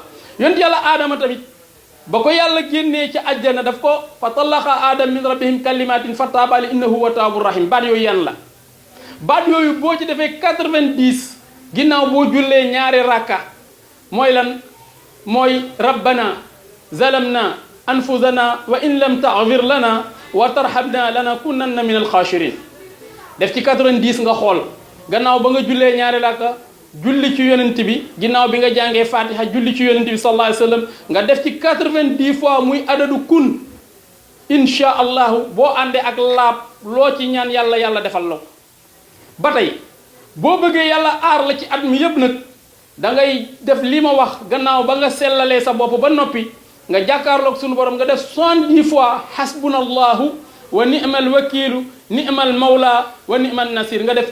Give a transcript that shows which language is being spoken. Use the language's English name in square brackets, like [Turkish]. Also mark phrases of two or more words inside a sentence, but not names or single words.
[Wolof] yonent yàlla aadama tamit ba ko yàlla génnee ci àjjana daf ko [Arabic] فتلقى آدم من ربهم كلمات فتاب عليه إنه هو التواب الرحيم [Wolof] baat yooyu yan la baat yooyu boo ci defee 90 ginnaaw boo jullee ñaari rakka mooy lan mooy [Arabic] ربنا ظلمنا أنفسنا وإن لم تغفر لنا وترحمنا لنكونن من الخاسرين [Wolof] def ci 90 nga xool gannaaw ba nga jullee ñaari rakka julli ci yonent bi ginnaaw bi nga jàngee fatiha julli ci yonent bi [Arabic] صلى الله عليه وسلم [Wolof] nga def ci 90 fois muy adadu kun [Arabic] إن شاء الله [Wolof] boo àndee ak laab loo ci ñaan yàlla yàlla defal la ko ba tey boo bëggee yàlla aar la ci at mi yëpp nag da ngay def li ma wax gannaaw ba nga sellalee sa bopp ba noppi nga jàkkaarloog sunu borom nga def 70 fois [Arabic] حسبنا الله ونعم الوكيل نعم المولى ونعم النصير [Wolof] nga def